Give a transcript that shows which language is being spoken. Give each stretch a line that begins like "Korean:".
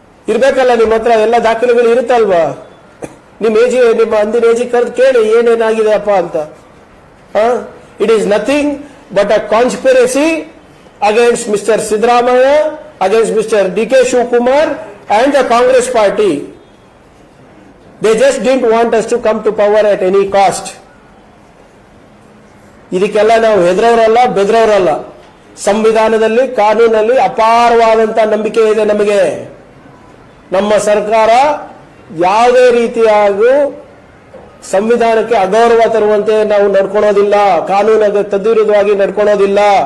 Kannada: ಇರ್ಬೇಕಲ್ಲ ನಿಮ್ಮ ಹತ್ರ ಎಲ್ಲ ದಾಖಲೆಗಳು ಇರುತ್ತಲ್ವಾ? ನಿಮ್ಮ ಅಂದಿನ ಏಜಿ ಕರೆದು ಕೇಳಿ ಏನೇನಾಗಿದೆ ಅಪ್ಪ ಅಂತ.
English: It is nothing but a conspiracy against mister Siddaramaiah, against mister DK Shivkumar and the Congress party. They just didn't want us to come to power at any cost.
Kannada: ಇದಕ್ಕೆಲ್ಲ ನಾವು ಹೆದರವರಲ್ಲ, ಬೆದರವರಲ್ಲ. ಸಂವಿಧಾನದಲ್ಲಿ, ಕಾನೂನಲ್ಲಿ ಅಪಾರವಾದಂತ ನಂಬಿಕೆ ಇದೆ ನಮಗೆ. ನಮ್ಮ ಸರ್ಕಾರ ಯಾವುದೇ ರೀತಿಯಾಗೂ ಸಂವಿಧಾನಕ್ಕೆ ಅಗೌರವ ತರುವಂತೆ ನಾವು ನಡ್ಕೊಳ್ಳೋದಿಲ್ಲ, ಕಾನೂನಿಗೆ ತದ್ವಿರುದ್ಧವಾಗಿ ನಡ್ಕೊಳ್ಳೋದಿಲ್ಲ.